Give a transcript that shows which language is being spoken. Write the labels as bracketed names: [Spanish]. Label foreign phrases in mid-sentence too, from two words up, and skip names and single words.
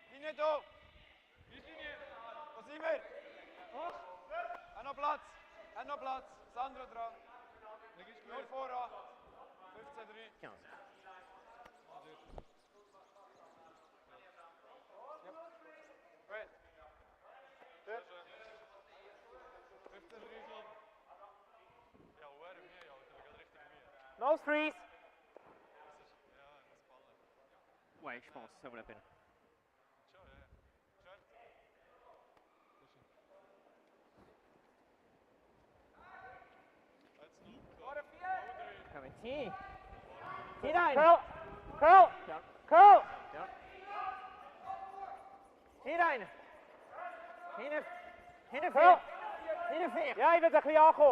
[German] Linie da. Wo sind wir? Noch Platz. Noch Platz. Sandro dran. Nur voran. 15-3. Ja. Gut. 15-3. [Dutch] Ja, hoor hem hier, joh. Dat gaat richting meer. [English] No freeze. [French] Ouais, je pense, ça vaut la peine. [English] Come in. Curl. Curl. [German] Ja. [English] Curl. [German] Ja. Hierin. Hinten. [Dutch] Ja, je bent een beetje aangekomen.